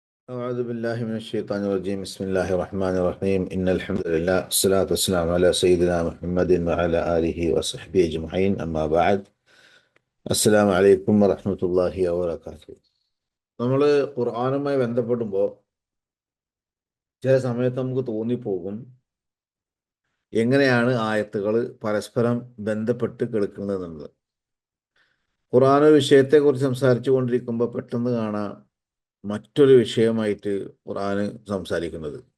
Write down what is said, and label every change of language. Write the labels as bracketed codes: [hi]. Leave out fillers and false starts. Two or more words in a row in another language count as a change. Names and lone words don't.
[ar] أعوذ بالله من الشيطان الرجيم بسم الله الرحمن الرحيم إن الحمد لله والصلاة والسلام على سيدنا محمد وعلى آله وصحبه أجمعين أما بعد السلام عليكم ورحمة الله وبركاته [ml] നമ്മൾ ഖുർആനുമായി ബന്ധപ്പെടുമ്പോൾ ചില സമയത്ത് നമുക്ക് തോന്നിപ്പോകും എങ്ങനെയാണ് ആയത്തുകൾ പരസ്പരം ബന്ധപ്പെട്ട് കിടക്കുന്നത് എന്നുള്ളത്. ഖുർആൻ ഒരു വിഷയത്തെക്കുറിച്ച് സംസാരിച്ചു കൊണ്ടിരിക്കുമ്പോൾ പെട്ടെന്ന് കാണാം മറ്റൊരു വിഷയമായിട്ട് ഖുർആന് സംസാരിക്കുന്നത്.